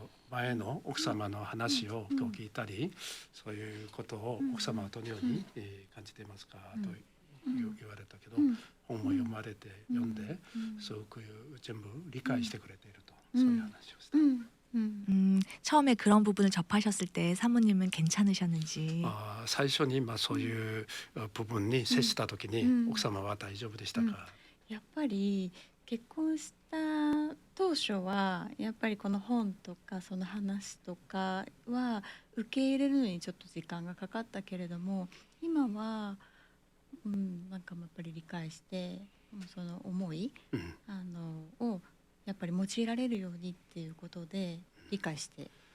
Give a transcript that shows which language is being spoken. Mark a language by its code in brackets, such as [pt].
[ja] 前の奥様の話を聞いたり、そういうことを奥様はどのように感じていますかと言われたけど、本も読まれて読んで、すごく全部理解してくれていると、そういう話をした。 [ko] 처음에 그런 부분을 접하셨을 때 사모님은 괜찮으셨는지. [ja] 最初にそういう部分に接した時に奥様は大丈夫でしたか？やっぱり結婚した当初はやっぱりこの本とかその話とかは受け入れるのにちょっと時間がかかったけれども、今は、なんかやっぱり理解してその思い、をやっぱり用いられるようにっていうことで理解して